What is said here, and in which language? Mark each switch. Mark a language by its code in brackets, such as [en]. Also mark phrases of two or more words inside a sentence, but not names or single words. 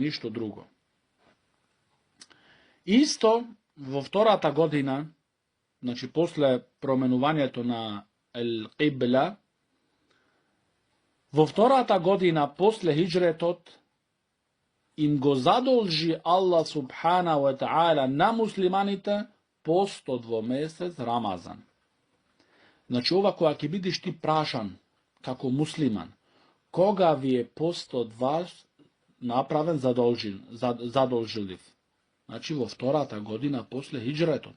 [mk] Исто во втората година, значи после променувањето на Ел-Кибла, во втората година после хиджретот им го задолжи Аллах [ar] سبحانه وتعالى [mk] на муслиманите постот во месец Рамазан. Значи ова кога ќе бидеш ти прашан како муслиман, кога ви е постот ваш направен задолжилив? Значи во втората година после хиджретот.